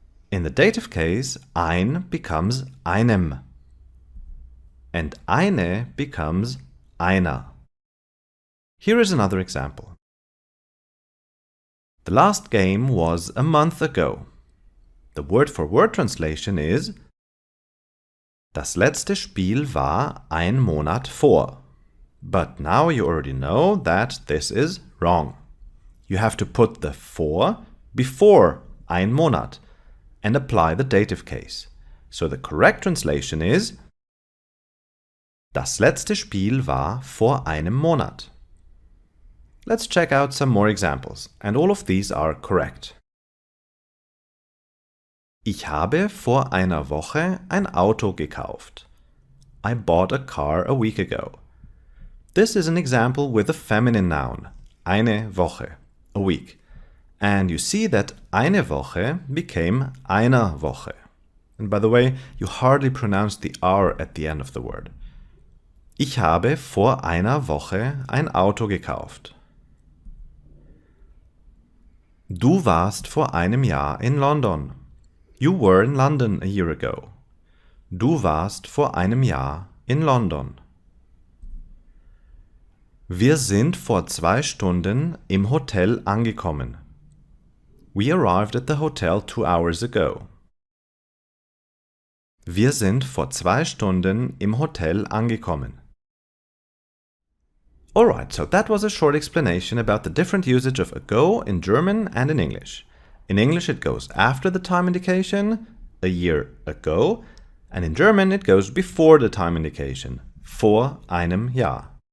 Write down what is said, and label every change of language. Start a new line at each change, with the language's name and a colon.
English: In the dative case, ein becomes einem, and eine becomes einer. Here is another example. The last game was a month ago. The word-for-word translation is
German: Das letzte Spiel war ein Monat vor.
English: But now you already know that this is wrong. You have to put the vor before ein Monat and apply the dative case. So the correct translation is
German: Das letzte Spiel war vor einem Monat.
English: Let's check out some more examples, and all of these are correct.
German: Ich habe vor einer Woche ein Auto gekauft.
English: I bought a car a week ago. This is an example with a feminine noun, eine Woche, a week. And you see that eine Woche became einer Woche. And by the way, you hardly pronounce the R at the end of the word.
German: Ich habe vor einer Woche ein Auto gekauft. Du warst vor einem Jahr in London.
English: You were in London a year ago.
German: Du warst vor einem Jahr in London. Wir sind vor 2 Stunden im Hotel angekommen.
English: We arrived at the hotel 2 hours ago.
German: Wir sind vor 2 Stunden im Hotel angekommen.
English: Alright, so that was a short explanation about the different usage of ago in German and in English. In English it goes after the time indication, a year ago, and in German it goes before the time indication,
German: vor einem Jahr.